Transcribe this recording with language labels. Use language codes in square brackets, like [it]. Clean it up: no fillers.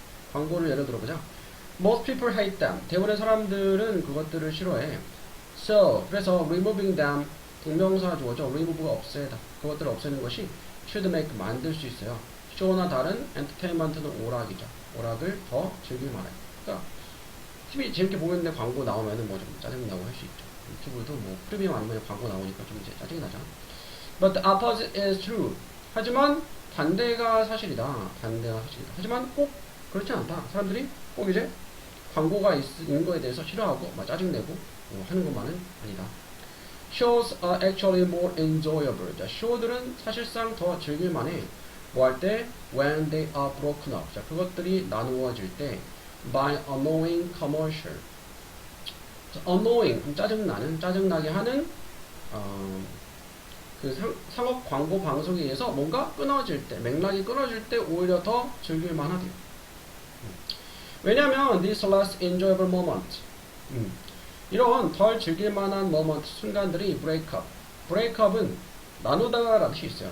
[ko] 상업 광고를 예로 들어보자. [en] Most people hate them. [ko] 대부분의 사람들은 그것들을 싫어해. [en] So [ko] 그래서 [en] removing them [ko] 동명사조죠. remove가 없애다. 그것들을 없애는 것이 [en] should make [ko] 만들 수 있어요. show나 다른 entertainment는 오락이죠. 오락을 더 즐길 만해. 그러니까 TV 재밌게 보고 있는데 광고 나오면은 뭐 좀 짜증나고 할 수 있죠. 유튜브도 뭐 프리미엄 아니면 광고 나오니까 좀 이제 짜증이 나잖아. [en] But the opposite is true. [ko] 하지만 반대가 사실이다. 하지만 꼭 그렇지 않다. 사람들이 꼭 이제 광고가 있는 거에 대해서 싫어하고 막 짜증내고 하는 것만은 아니다. [en] Shows are actually more enjoyable. [ko] 자, 쇼들은 사실상 더 즐길만해. 뭐 할 때? [en] When they are broken up. [ko] 자, 그것들이 나누어질 때 [en] by annoying commercial. [ko] 자, annoying, 짜증나게 하는 그 상업 광고 방송에 의해서 뭔가 끊어질 때, 맥락이 끊어질 때 오히려 더 즐길만 하대요. 왜냐면 [en] this less enjoyable moment. [ko] 이런 덜 즐길만한 moment, 순간들이 breakup은 나누다라는 뜻이 있어요.